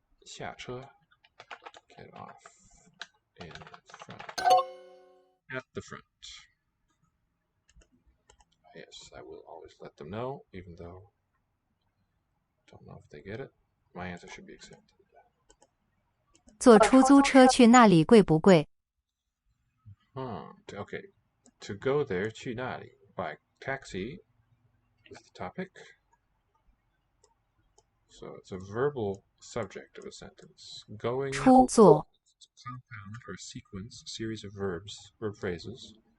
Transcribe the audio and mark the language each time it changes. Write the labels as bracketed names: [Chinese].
[Chinese] 下车, [English] get off in front. At the front. Yes, I will always let them know, even though I don't know if they get it. My answer should be accepted. [Chinese] 坐出租车去那里贵不贵？ [English] Okay. To go there, [Chinese] 去那里. [English] By taxi is the topic. So it's a verbal subject of a sentence. Going [Chinese] 出坐 [English] is a compound or a sequence, a series of verbs, verb phrases.